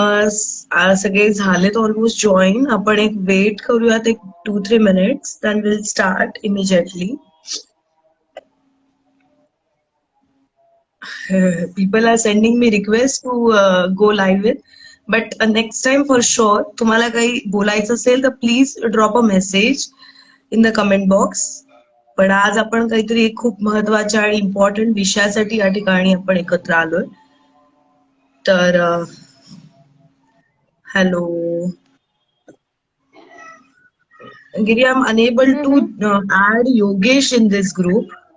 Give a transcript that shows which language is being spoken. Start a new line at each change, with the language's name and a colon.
Marathi: सगळे झालेत almost join. आपण एक वेट करूयात एक
English: 2-3 minutes. Then we'll start immediately. People are sending me requests to go live with. But next time for sure
Marathi: तुम्हाला काही बोलायचं असेल तर
English: Please drop a message in the comment box.
Marathi: पण आज आपण काहीतरी एक खूप महत्वाच्या आणि इम्पॉर्टंट विषयासाठी या ठिकाणी आपण एकत्र आलोय.
English: तर hello Giri, I am unable to add Yogesh in this group.